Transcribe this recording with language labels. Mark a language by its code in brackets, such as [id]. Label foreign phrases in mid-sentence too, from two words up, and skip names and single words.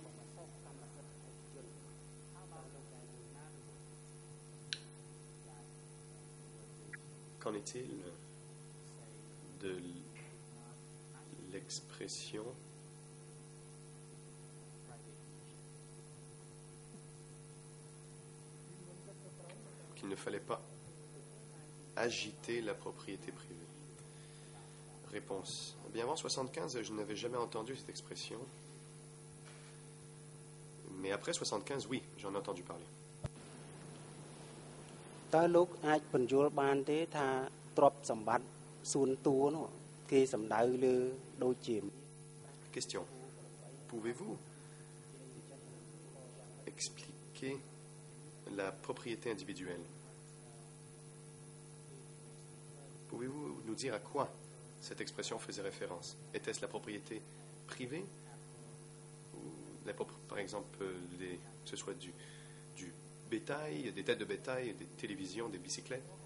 [fr] Qu'en est-il de l'expression qu'il ne fallait pas agiter la propriété privée? Réponse. Bien avant 75, je n'avais jamais entendu cette expression. Mais après 75, oui, j'en ai entendu parler. [km] តើលោកអាចបញ្យល់បានទេថាទ្រព្យសម្បត្តិសួនតួនោះគេសំដៅលើដូចជា [fr] Question. Pouvez-vous expliquer la propriété individuelle? Pouvez-vous nous dire à quoi cette expression faisait référence? Était-ce la propriété privée? Ou par exemple, que ce soit du bétail, des têtes de bétail, des télévisions, des bicyclettes?